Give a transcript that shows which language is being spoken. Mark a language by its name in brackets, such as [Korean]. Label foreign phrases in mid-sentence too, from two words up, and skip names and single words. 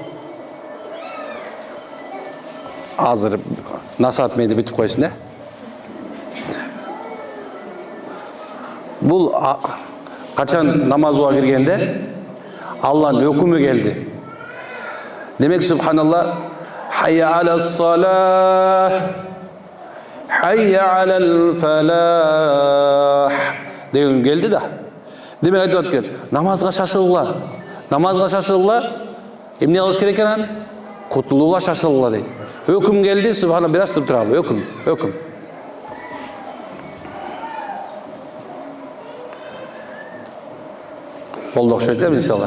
[Kyrgyz] Азыр насаат мейди бүтүп койсун, Бул качан намазга киргенде Алланын өкүмү келди. Демек субханалла, [Arabic] حي على الصلاة، حي على الفلاح [Kyrgyz] деген келди да. Демек айтып аткан, намазга шашылгыла. Намазга шашылгыла. Эмне кылыш керек экен? Кутулууга шашылгыла дейт. Өкүм келди, субханалла, бир аз туруп туралы. Өкүм. Болду окшойт иншалла.